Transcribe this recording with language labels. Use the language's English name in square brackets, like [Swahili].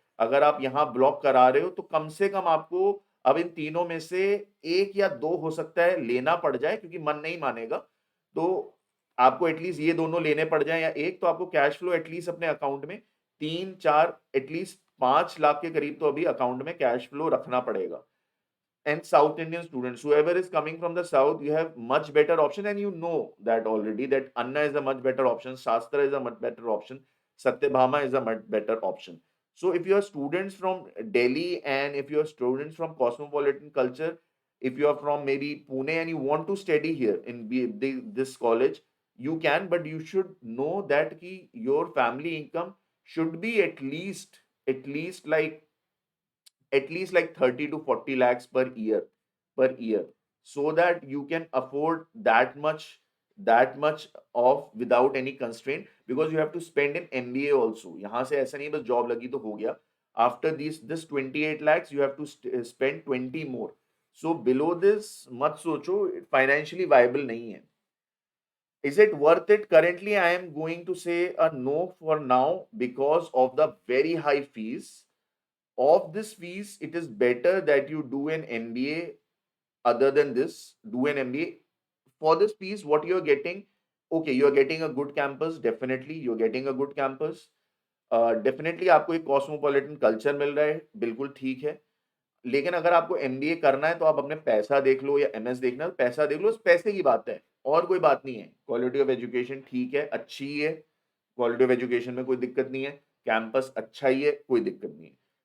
[Hindi] अगर आप यहाँ ब्लॉक करा रहे हो तो कम से कम आपको अब इन तीनों में से 1 या 2 हो सकता है लेना पड़ जाए क्योंकि मन नहीं मानेगा। तो आपको एटलीस्ट ये दोनों लेने पड़ जाए या एक, तो आपको कैश फ्लो एटलीस्ट अपने अकाउंट में 3-4 एटलीस्ट 5 लाख के करीब तो अभी अकाउंट में कैश फ्लो रखना पड़ेगा। [English] And South Indian students, whoever is coming from the South, you have much better option, and you know that already that Anna is a much better option, Shastra is a much better option, Satyabhama is a much better option. So if you are students from Delhi and if you are students from cosmopolitan culture, if you are from maybe Pune and you want to study here in this college, you can, but you should know that your family income should be at least like 30 to 40 lakhs per year, so that you can afford that much of without any constraint, because you have to spend in MBA also. [Hindi] यहाँ से ऐसा नहीं बस job लगी तो हो गया, [English] after this 28 lakhs you have to spend 20 more. So below this [Hindi] मत सोचो, [English] financially viable [Hindi] नहीं है. [English] Is it worth it? Currently I am going to say a no for now because of the very high fees. Of this fees, it is better that you do an MBA. Other than this, do an MBA. For this fees, what you're getting, okay, you're getting a good campus, definitely, you're getting a good campus. [Hindi] Definitely आपको एक cosmopolitan culture मिल रहा है, बिल्कुल ठीक है। लेकिन अगर आपको एमबीए करना है तो आप अपने पैसा देख लो या एमएस देखना है तो पैसा देख लो, उस पैसे की बात है और कोई बात नहीं है। क्वालिटी ऑफ एजुकेशन ठीक है, अच्छी है, क्वालिटी ऑफ एजुकेशन में कोई दिक्कत नहीं है, कैंपस अच्छा ही है, कोई दिक्कत नहीं है।